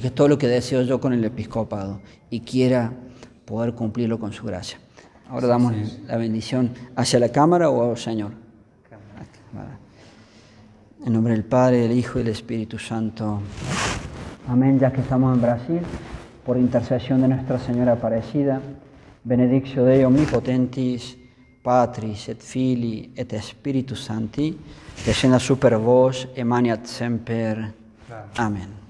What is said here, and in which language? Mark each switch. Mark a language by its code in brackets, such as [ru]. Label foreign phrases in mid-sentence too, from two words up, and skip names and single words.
[es] Es todo lo que deseo yo con el episcopado y quiera poder cumplirlo con su gracia. Ahora damos la bendición hacia la cámara o al Señor. En nombre del Padre, del Hijo y del Espíritu Santo. Amén. Ya que estamos en Brasil, por intercesión de Nuestra Señora Aparecida, [la] benedictio Dei omnipotentis, Patris et Filii et Spiritus Sancti, descenda super vos, emaniat semper. [es] Amén.